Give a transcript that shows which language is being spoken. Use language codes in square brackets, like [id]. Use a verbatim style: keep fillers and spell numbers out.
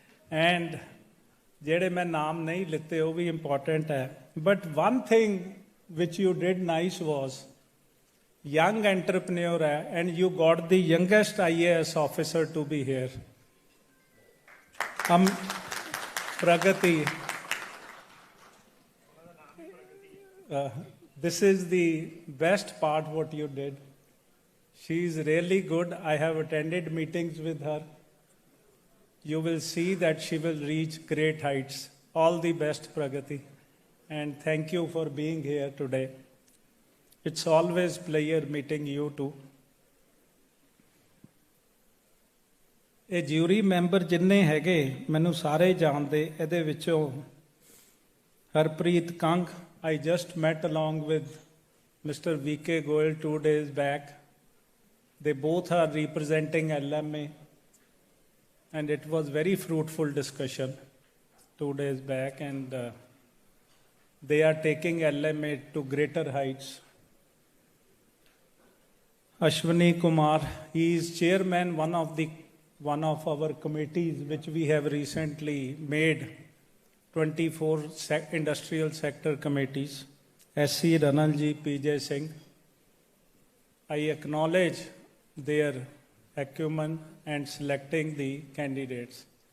[pa] And ਜਿਹੜੇ ਮੈਂ ਨਾਮ ਨਹੀਂ ਲਿੱਤੇ ਉਹ ਵੀ ਇੰਪੋਰਟੈਂਟ ਹੈ। [en] But one thing which you did nice was, young entrepreneur ਹੈ and you got the youngest I A S officer to be here, um Pragati. Uh, this is the best part what you did. She is really good. I have attended meetings with her. You will see that she will reach great heights. All the best, Pragati. And thank you for being here today. It's always a pleasure meeting you too. [pa] ਇਹ jury member ਜਿੰਨੇ ਹੈਗੇ ਮੈਨੂੰ ਸਾਰੇ ਜਾਣਦੇ, ਇਹਦੇ ਵਿੱਚੋਂ Harpreet Kang, [en] I just met along with mister V K Goyal two days back. They both are representing L M A and it was very fruitful discussion two days back and they are taking L M A to greater heights. Ashwini Kumar. He is chairman one of the one of our committees which we have recently made, twenty-four sec- industrial sector committees. S C Ranalji, P J Singh. I acknowledge their acumen and selecting the candidates.